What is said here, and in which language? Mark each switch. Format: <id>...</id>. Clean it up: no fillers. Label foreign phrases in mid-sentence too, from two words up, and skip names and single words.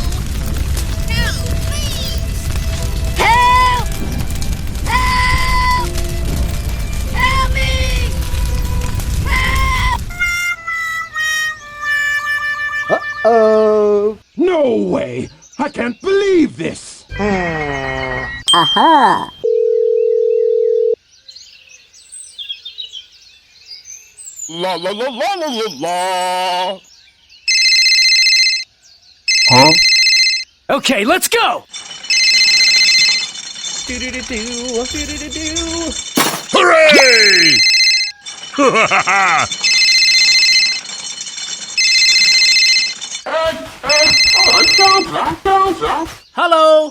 <en>No, please! Help! Help! Help me! Help! Uh-oh. No way! I can't believe this! Aha! La la la la la la la! Huh? Okay, let's go! Hooray! Hello!</en>